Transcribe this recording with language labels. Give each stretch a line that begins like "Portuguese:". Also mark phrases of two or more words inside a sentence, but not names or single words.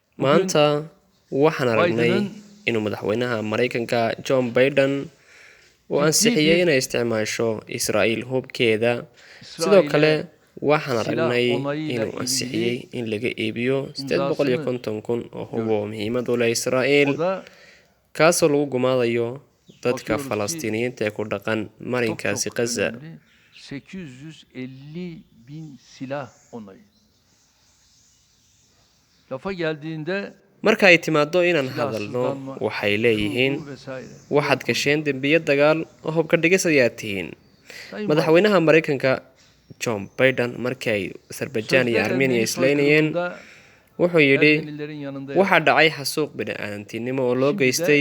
Somali: maanta waxaan aragnay inuu madaxweynaha Mareykanka John Biden uu ansixiyay inay isticmaasho Israa'iil hubkeeda sidoo kale waxaan aragnay inuu ansixiyay in laga iibiyo 850,000 oo hub oo muhiimad u leh Israa'iil kaasoo lagu gumaadayo dadka Falastiiniyiinta ee ku dhaqan marinkaasi Gaza
Turkish: 850,000 silah onayı. Lafa geldiğinde
Somali: marka ay timaado inaan hadalno waxay leeyihiin waxaad gasheen dambiye dagaal oo hubka dhigis ayaa tihiin madaxweynaha Mareykanka John Biden markii ay Azerbaijan iyo Armenia islaynayeen wuxuu yidhi waxa dhacay xasuuq bini'aadantinimo oo loo geystay